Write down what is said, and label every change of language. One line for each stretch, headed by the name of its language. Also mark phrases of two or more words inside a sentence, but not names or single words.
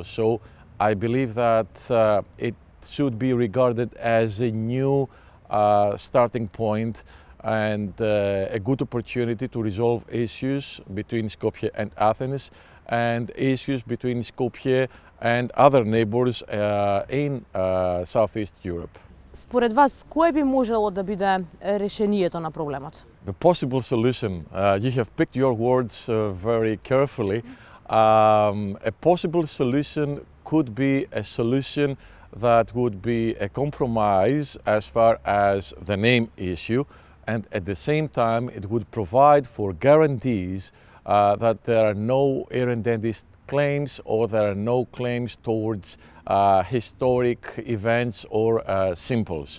English: So I believe that it should be regarded as a new starting point and a good opportunity to resolve issues between Skopje and Athens and issues between Skopje and other neighbors in Southeast Europe.
Macedonian: Според вас, кое би можело да биде решението на проблемот?
English: The possible solution, you have picked your words very carefully. A possible solution could be a solution that would be a compromise as far as the name issue, and at the same time it would provide for guarantees that there are no irredentist claims or there are no claims towards historic events or symbols.